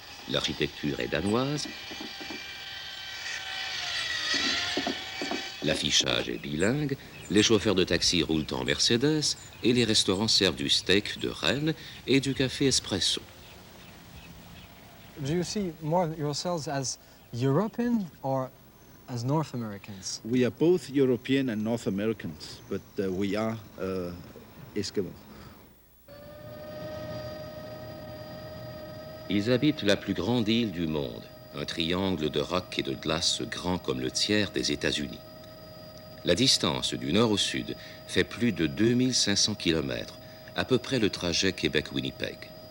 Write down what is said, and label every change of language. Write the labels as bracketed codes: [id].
[fr] L'architecture est danoise, l'affichage est bilingue, les chauffeurs de taxi roulent en Mercedes et les restaurants servent du steak de renne et du café espresso. [en] Do you see more yourselves as European or as North Americans? We are both European and North Americans, but we are Eskimo. [fr] Ils habitent la plus grande île du monde, un triangle de rocs et de glace grand comme le tiers des États-Unis. La distance du nord au sud fait plus de 2500 km, à peu près le trajet Québec-Winnipeg.